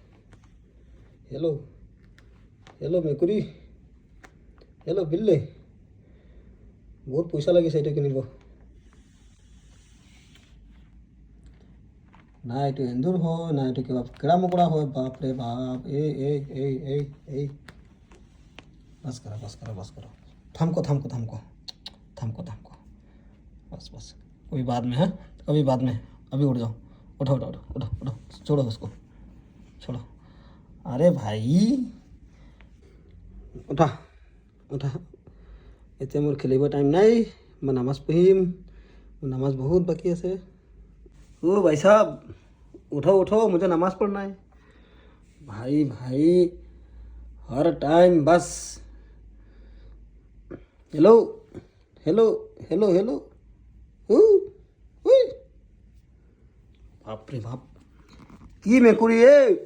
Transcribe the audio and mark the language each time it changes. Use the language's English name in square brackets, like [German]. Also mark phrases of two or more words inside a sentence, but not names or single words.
[Assamese] হেল্ল' মেকুৰী, হেল্ল' বিল্লি, বহুত পইচা লাগিছে এইটো কিনিব। না এইটো এন্দুৰ হয়, না এইটো কিবা কেৰা মকৰা হয়। বাপৰে বাপ, এই [Hindi] बस करो। थमको। बस कभी बाद में, है कभी बाद में। अभी उठ जाओ, उठो। छोड़ो उसको, छोड़ो। अरे भाई उठा। [Assamese] এতিয়া মোৰ খেলিব টাইম নাই, মই নামাজ পঢ়িম। নামাজ বহুত বাকী আছে। [Hindi] भाई साहब उठो, मुझे नमाज पढ़ना है। भाई हर टाइम बस हेलो बाप रे बाप, की मेकुरी है?